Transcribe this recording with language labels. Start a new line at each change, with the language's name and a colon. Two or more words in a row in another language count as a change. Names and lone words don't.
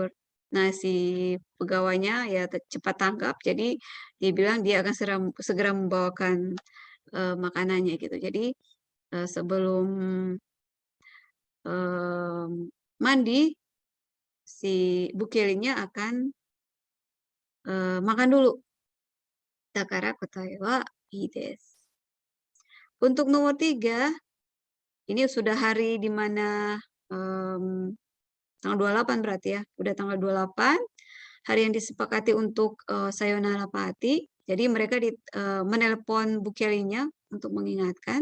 Indonesian: Nah, si pegawainya ya cepat tanggap, jadi dia bilang dia akan segera membawakan makanannya gitu. Jadi sebelum mandi, si Bu Kelly-nya akan makan dulu.
Japanese: だから答えはいいです.
Indonesian: Untuk nomor 3, ini sudah hari di mana tanggal 28 berarti ya, udah tanggal 28, hari yang disepakati untuk sayonara party. Jadi mereka menelpon Bu Kelly-nya untuk mengingatkan.